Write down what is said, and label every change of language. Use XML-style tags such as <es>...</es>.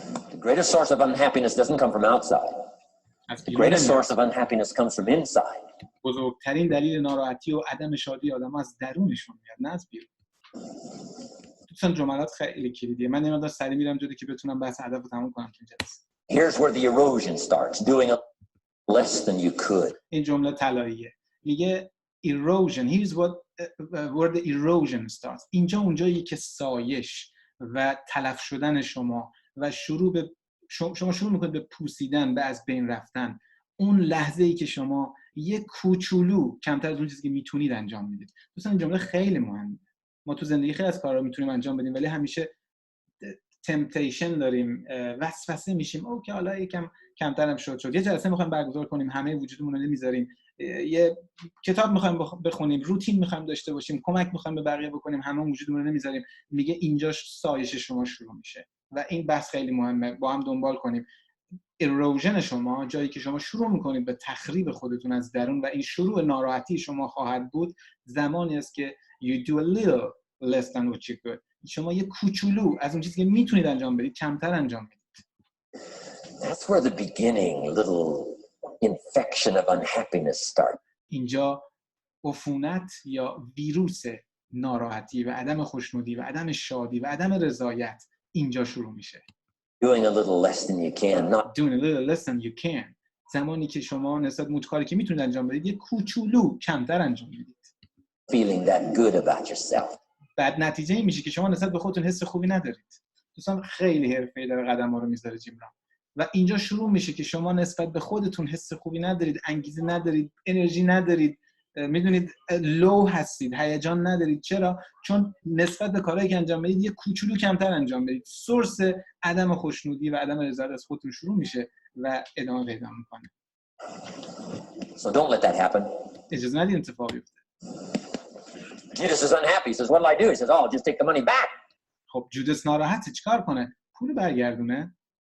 <en>The greatest source of unhappiness doesn't come from outside. The greatest source of unhappiness comes from inside.</en> <fa>بزرگترین دلیل ناراحتی و عدم شادی آدم‌ها از درونشون میاد، نه از بیرون. دوستان جملات خیلی کلیدیه. من یه مقدار سریع میرم جلو که بتونم بحث هدف رو تموم کنم تو جلسه.</fa> <en>Here's where the erosion starts, doing less than you could.</en> <fa>این جمله طلاییه. میگه</fa> <en>erosion, here's where the erosion starts.</en> <fa>اینجا اونجایی که سایش و تلف شدن شما و شما شروع میکنید به پوسیدن، به از بین رفتن. اون لحظه ای که شما یه کوچولو کمتر از اون چیزی که میتونید انجام میدید. دوستان این جمله خیلی مهمه. ما تو زندگی خیلی از کارا میتونیم انجام بدیم ولی همیشه تمپتیشن داریم، وسوسه میشیم او که حالا یکم کمترم شد. یه جلسه میخوایم برگزار کنیم، همه وجودمون رو نمیذاریم، یه کتاب میخوایم بخونیم، روتین میخوایم داشته باشیم، کمک میخوایم به بقیه بکنیم، همه وجودمون رو نمیذاریم. میگه اینجا سایش شما شروع میشه و این بحث خیلی مهمه، با هم دنبال کنیم. ایروژن شما، جایی که شما شروع میکنید به تخریب خودتون از درون و این شروع ناراحتی شما خواهد بود، زمانی است که</fa> <en>you do a little less than what you could.</en> <fa>شما یه کوچولو از اون چیزی که میتونید انجام بدید کمتر انجام بدید.</fa> <en>That's where the beginning little infection of unhappiness starts.</en> <fa>اینجا عفونت یا ویروس ناراحتی و عدم خوشنودی و عدم شادی و عدم رضایت اینجا شروع میشه.</fa> <en>Doing a little less than you can, not doing a little less than you can.</en> <fa>زمانی که شما نسبت به کاری که میتونید انجام بدید یه کوچولو کمتر انجام میدید.</fa> <en>feeling that good about yourself.</en> <fa>بعد نتیجه این میشه که شما نسبت به خودتون حس خوبی ندارید. دوستان خیلی حرفه‌ای داره قدم‌ها رو میذاره جیمران. و اینجا شروع میشه که شما نسبت به خودتون حس خوبی ندارید، انگیزه ندارید، انرژی ندارید، میدونید لو هستید، هیجان ندارید. چرا؟ چون نسبت به کارهایی که انجام میدید یه کوچولو کمتر انجام میدید. سورس عدم خوشنودی و عدم رضایت از خودتون شروع میشه و ادامه پیدا میکنه.</fa> <en>So don't let that happen.</en> <fa>اجازه ندید اتفاقی بیفته.</fa> <en>Judas is unhappy. He says, what will I do? He says, oh, I'll just take the money back.</en> <fa>خب جودس ناراحته، چیکار کنه؟ پول برگردونه.</fa>